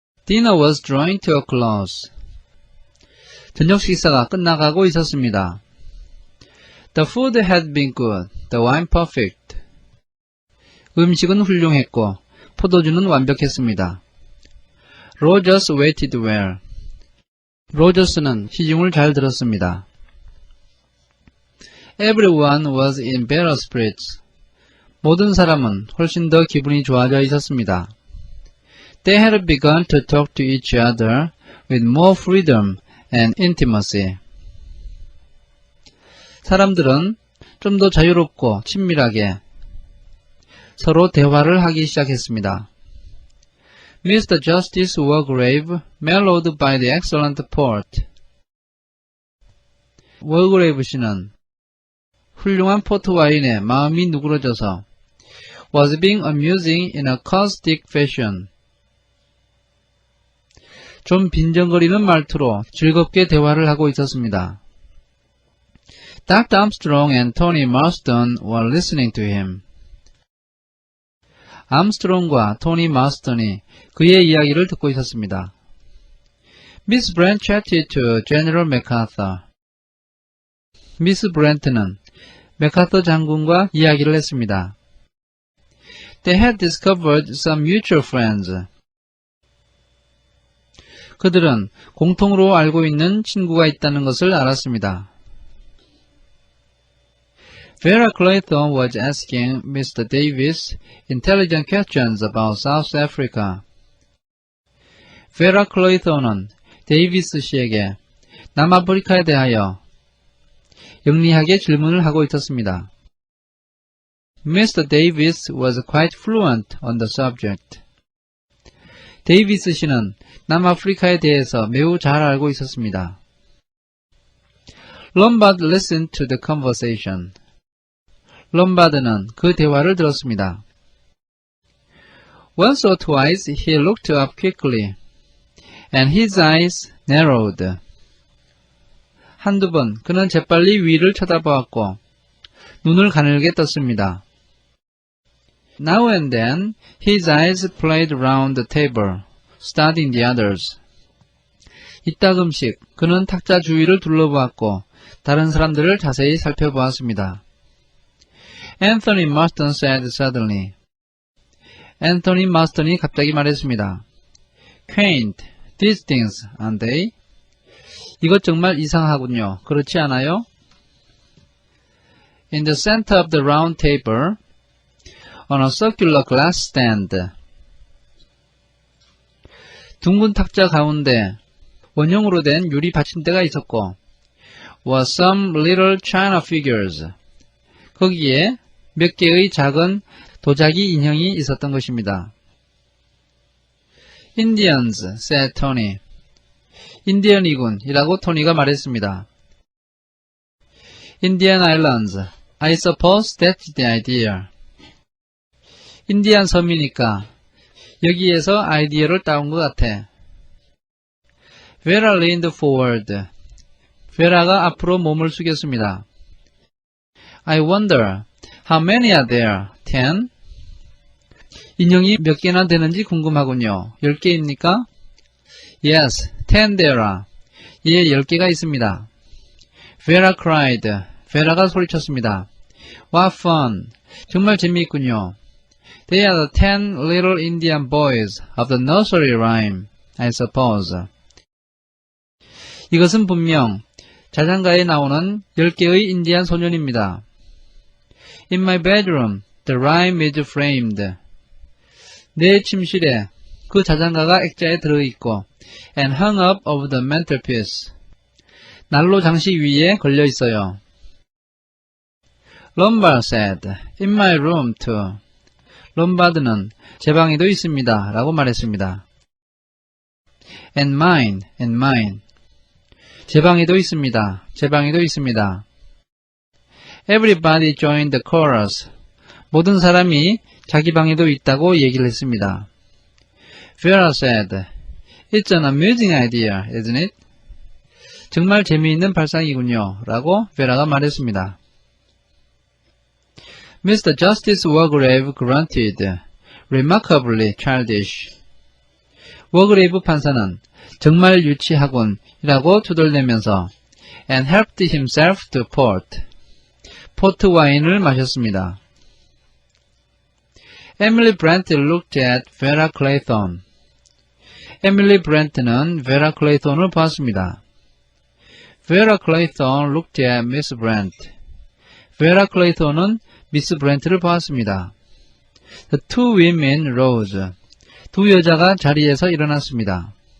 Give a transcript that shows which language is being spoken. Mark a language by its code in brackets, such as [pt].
[en] Dinner was drawing to a close. [ko] 저녁 식사가 끝나가고 있었습니다. [en] The food had been good, the wine perfect. [ko] 음식은 훌륭했고 포도주는 완벽했습니다. [en] Rogers waited well. [ko] 로저스는 시중을 잘 들었습니다. [en] Everyone was in better spirits. [ko] 모든 사람은 훨씬 더 기분이 좋아져 있었습니다. [en] They had begun to talk to each other with more freedom and intimacy. [ko] 사람들은 좀 더 자유롭고 친밀하게 서로 대화를 하기 시작했습니다. [en] Mr. Justice Wargrave, mellowed by the excellent port. [ko] 워그레이브 씨는 훌륭한 포트 와인에 마음이 누그러져서 [en] was being amusing in a caustic fashion. [ko] 좀 빈정거리는 말투로 즐겁게 대화를 하고 있었습니다. [en] Dr. Armstrong and Tony Marston were listening to him. [ko] 암스트롱과 토니 마스턴이 그의 이야기를 듣고 있었습니다. [en] Miss Brent chatted to General MacArthur. [ko] 미스 브렌트는 맥아터 장군과 이야기를 했습니다. [en] They had discovered some mutual friends. [ko] 그들은 공통으로 알고 있는 친구가 있다는 것을 알았습니다. [en] Vera Clayton was asking Mr. Davis intelligent questions about South Africa. [ko] Vera Clayton은 데이비스 씨에게 남아프리카에 대하여 영리하게 질문을 하고 있었습니다. [en] Mr. Davis was quite fluent on the subject. [ko] 데이비스 씨는 남아프리카에 대해서 매우 잘 알고 있었습니다. [en] Lombard listened to the conversation. [ko] 롬바드는 그 대화를 들었습니다. [en] Once or twice he looked up quickly, and his eyes narrowed. [ko] 한두 번 그는 재빨리 위를 쳐다보았고 눈을 가늘게 떴습니다. [en] Now and then his eyes played round the table, studying the others. [ko] 이따금씩 그는 탁자 주위를 둘러보았고 다른 사람들을 자세히 살펴보았습니다. [en] Anthony Marston said suddenly. [ko] 앤토니 마스턴이 갑자기 말했습니다. [en] Quaint, these things, aren't they? [ko] 이것 정말 이상하군요. 그렇지 않아요? [en] In the center of the round table, on a circular glass stand. [ko] 둥근 탁자 가운데 원형으로 된 유리 받침대가 있었고, [en] were some little china figures. [ko] 거기에 몇 개의 작은 도자기 인형이 있었던 것입니다. [en] Indians, said Tony. [ko] 인디언이군, 이라고 토니가 말했습니다. [en] Indian Islands, I suppose that's the idea. [ko] 인디안 섬이니까 여기에서 아이디어를 따온 것 같아. [en] Vera leaned forward. [ko] 베라가 앞으로 몸을 숙였습니다. [en] I wonder, how many are there? 10? [ko] 인형이 몇 개나 되는지 궁금하군요. 10개입니까? [en] Yes, 10 there are. [ko] 예, 10개가 있습니다. [en] Vera cried. [ko] 베라가 소리쳤습니다. [en] What fun! [ko] 정말 재미있군요. [en] They are the 10 little Indian boys of the nursery rhyme, I suppose. [ko] 이것은 분명 자장가에 나오는 10개의 인디안 소년입니다. [en] In my bedroom, the rhyme is framed. [ko] 내 침실에 그 자장가가 액자에 들어있고 [en] and hung up over the mantelpiece. [ko] 난로 장식 위에 걸려 있어요. [en] Lombard said, in my room too. [ko] 롬바드는 제 방에도 있습니다. 라고 말했습니다. [en] And mine. [ko] 제 방에도 있습니다. 제 방에도 있습니다. [en] Everybody joined the chorus. [ko] 모든 사람이 자기 방에도 있다고 얘기를 했습니다. [en] Vera said, It's an amusing idea, isn't it? [ko] 정말 재미있는 발상이군요. 라고 베라가 말했습니다. [en] Mr. Justice Wargrave grunted, remarkably childish. [ko] 워그레이브 판사는 정말 유치하군이라고 투덜대면서 [en] and helped himself to port. [ko] 포트 와인을 마셨습니다. [en] Emily Brent looked at Vera Clayton. [ko] 에밀리 브렌트는 Vera Clayton을 보았습니다. [en] Vera Clayton looked at Miss Brent. [ko] Vera Clayton은 미스 브렌트를 보았습니다. [en] The two women rose. [ko] 두 여자가 자리에서 일어났습니다.